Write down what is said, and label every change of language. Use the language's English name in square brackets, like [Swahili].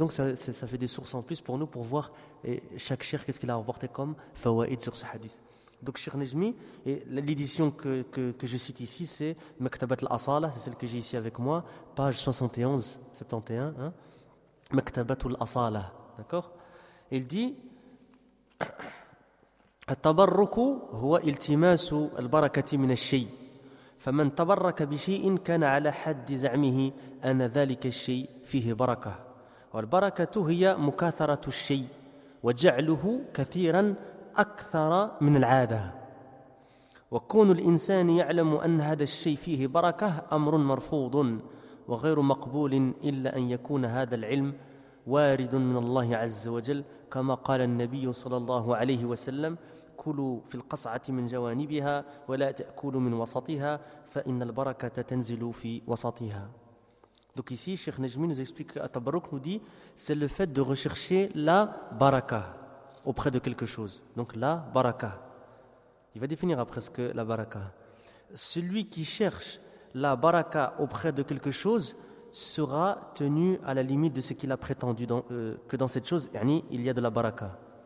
[French] Donc ça fait des sources en plus pour nous, pour voir et chaque Cheikh qu'est-ce qu'il a rapporté comme fawaïd sur ce hadith. Donc Cheikh Najmi, et l'édition que je cite ici, c'est Maktabat al-Asala, c'est celle que j'ai ici avec moi, page 71-71, hein, Maktabat al-Asala, d'accord. Il dit [Arabic] التبرك هو التماس البركة من الشيء فمن تبرك بشيء كان على حد زعمه أن ذلك الشيء فيه بركة والبركة هي مكاثرة الشيء وجعله كثيرا أكثر من العادة وكون الإنسان يعلم أن هذا الشيء فيه بركة أمر مرفوض وغير مقبول إلا أن يكون هذا العلم وارد من الله عز وجل كما قال النبي صلى الله عليه وسلم كلوا في القصعة من جوانبها ولا تأكلوا من وسطها فإن البركة تنزل في وسطها. [French] Donc ici Cheikh Najmi nous explique, At-Tabarruk nous dit c'est le fait de rechercher la baraka auprès de quelque chose. Donc la baraka, il va définir après ce que la baraka. Celui qui cherche la baraka auprès de quelque chose sera tenu à la limite de ce qu'il a prétendu dans, que dans cette chose, yani, il y a de la baraka.